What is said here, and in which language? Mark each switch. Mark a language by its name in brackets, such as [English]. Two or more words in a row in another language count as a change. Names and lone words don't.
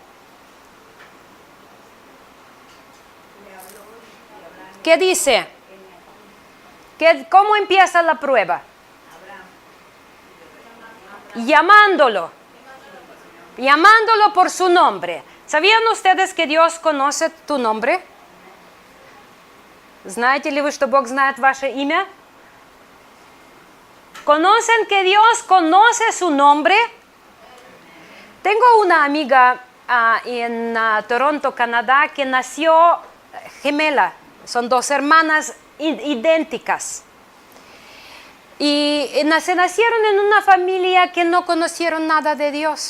[Spanish] ¿Qué dice? ¿Cómo empieza la prueba? Llamándolo por su nombre. ¿Sabían ustedes que Dios conoce tu nombre? [Russian] ¿Знаете ли вы, что Бог знает ваше имя? [Spanish] ¿Conocen que Dios conoce su nombre? Tengo una amiga en Toronto, Canadá, que nació gemela. Son dos hermanas idénticas. Y se nacieron en una familia que no conocieron nada de Dios.